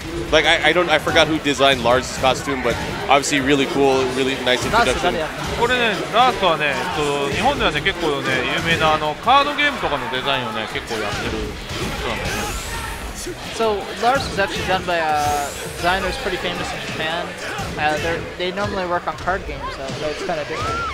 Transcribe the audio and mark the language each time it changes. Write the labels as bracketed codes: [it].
[en] Like I forgot who designed Lars' costume, but obviously really cool, really nice introduction. [ja] これね、ラースはね、日本ではね結構ね有名なカードゲームとかのデザインをね結構やってる人なんだよね。 [en] So Lars is actually done by designers pretty famous in Japan. They normally work on card games, so it's kind of different.